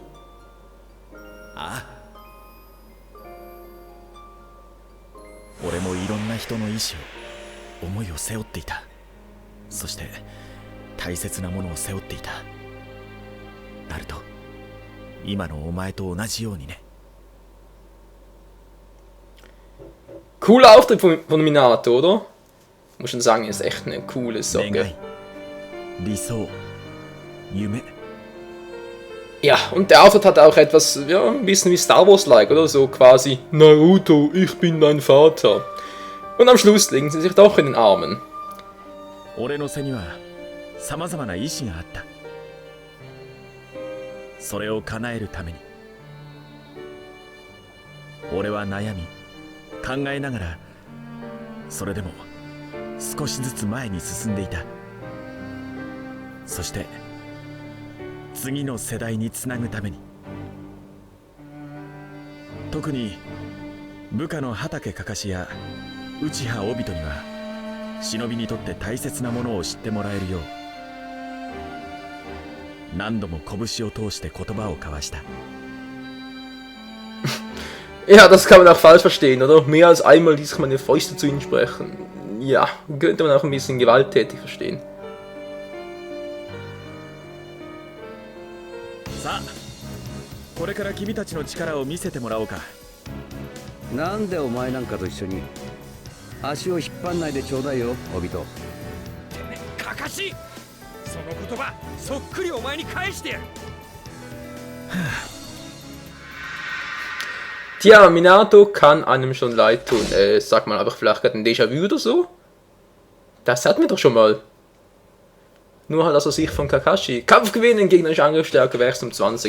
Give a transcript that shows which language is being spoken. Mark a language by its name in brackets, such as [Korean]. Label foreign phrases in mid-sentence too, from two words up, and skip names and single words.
[Japanese] ああ、俺もいろんな人の意志を、思いを背負っていた。そして大切なものを背負っていた。ナルト、今のお前と同じようにね。 [German] Cooler Auftritt von Minato, oder? Muss schon sagen, ist echt eine coole Socke. [Japanese] 理想、夢。 [German] Ja, und der Auftritt hat auch etwas, ja, ein bisschen wie Star Wars-like, oder? So quasi, Naruto, ich bin dein Vater. Und am Schluss legen sie sich doch in den Armen. [Japanese] 俺の背には様々な意志があった。それを叶えるために俺は悩み考えながら、それでも少しずつ前に進んでいた。そして次の世代につなぐために、特に部下の畑かかしや内葉帯人には忍びにとって大切なものを知ってもらえるよう、何度も拳を通して言葉を交わした。 [German] Ja, das kann man auch falsch verstehen, oder? Mehr als einmal ließ ich meine Fäuste zu ihnen sprechen. Ja, könnte man auch ein bisschen gewalttätig verstehen. [Japanese] さあ、これから君たちの力を見せてもらおうか。なんでお前なんかと一緒に足を引っ張んないでちょうだいよ、オビト。てめえ、かかし、その言葉そっくりお前に返してやる。 [German] Tja, Minato kann einem schon leid tun. Sag mal, aber vielleicht gerade ein Déjà-vu oder so? Das hatten wir doch schon mal. Nur halt aus der Sicht von Kakashi. Kampf gewinnen, gegnerische Angriffsstärke wächst um 20.